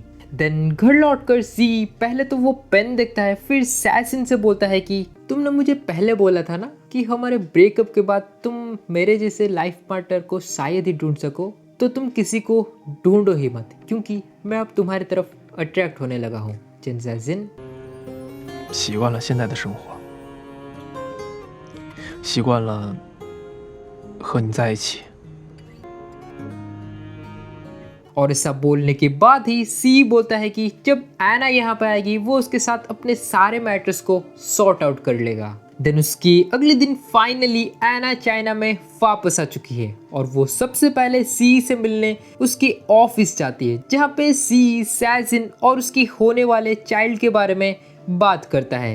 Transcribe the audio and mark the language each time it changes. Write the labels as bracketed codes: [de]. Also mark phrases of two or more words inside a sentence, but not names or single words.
[hi] देन घर लौटकर सी पहले तो वो पेन देखता है, फिर सैजिन से बोलता है कि तुमने मुझे पहले बोला था ना कि हमारे ब्रेकअप के बाद तुम मेरे जैसे [en] life partner [hi] को शायद ही ढूंढ सको, तो तुम किसी को ढूंढो ही मत, क्योंकि मैं अब तुम्हारी तरफ अट्रैक्ट होने लगा हूँ। सैजिन [zh] 习惯了现在的生活，习惯了和你在一起。 [hi] और ऐसा बोलने के बाद ही सी बोलता है कि जब एना यहाँ पे आएगी वो उसके साथ अपने सारे मैटर्स को [en] sort out [hi] कर लेगा। देन उसकी अगले दिन फाइनली एना चाइना में वापस आ चुकी है और वो सबसे पहले सी से मिलने उसके ऑफिस जाती है, जहाँ पे सी सैजिन और उसकी होने वाले चाइल्ड के बारे में बात करता है।